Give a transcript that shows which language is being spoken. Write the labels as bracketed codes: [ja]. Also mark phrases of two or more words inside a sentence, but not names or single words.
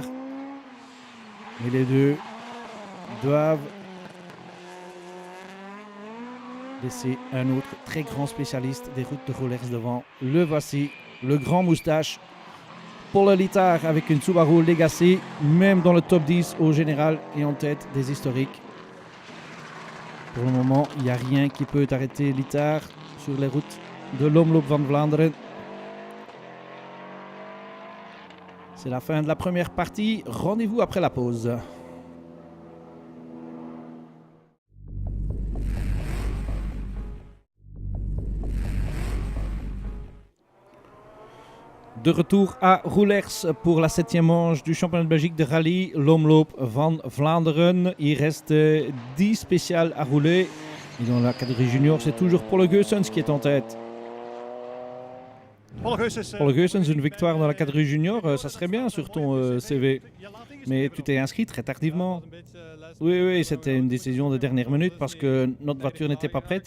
[fr] Mais les deux doivent laisser un autre très grand spécialiste des routes de rollers devant. Le voici, le grand moustache. Paul Littard avec une Subaru Legacy, même dans le top 10 au général et en tête des historiques. Pour le moment, il n'y a rien qui peut arrêter Littard sur les routes de l'Omloop van Vlaanderen. C'est la fin de la première partie. Rendez-vous après la pause. De retour à Roulers pour la 7e manche du championnat de Belgique de rallye, l'Omloop van Vlaanderen. Il reste 10 spéciales à rouler. Et dans la catégorie junior, c'est toujours Paul Goossens qui est en tête. Paul Goossens, une victoire dans la catégorie junior, ça serait bien sur ton CV. Mais tu t'es inscrit très tardivement. Oui, c'était une décision de dernière minute parce que notre voiture n'était pas prête.